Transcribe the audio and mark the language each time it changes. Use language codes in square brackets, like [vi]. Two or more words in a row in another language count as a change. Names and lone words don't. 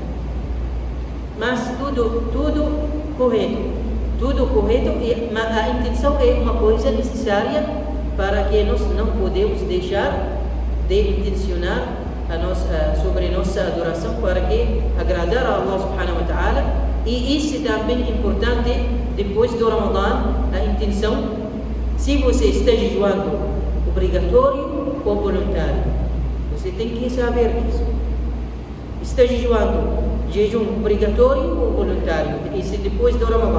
[pt] Mas tudo correto, mas a intenção é uma coisa necessária para que nós não podemos deixar de intencionar sobre nossa adoração para que agradar a [ar] الله سبحانه وتعالى. [pt] E isso também é importante depois do Ramadã, a intenção, se você está jejuando obrigatório ou voluntário, você tem que saber isso. Está jejuando jejum obrigatório ou voluntário, isso depois do Ramadã.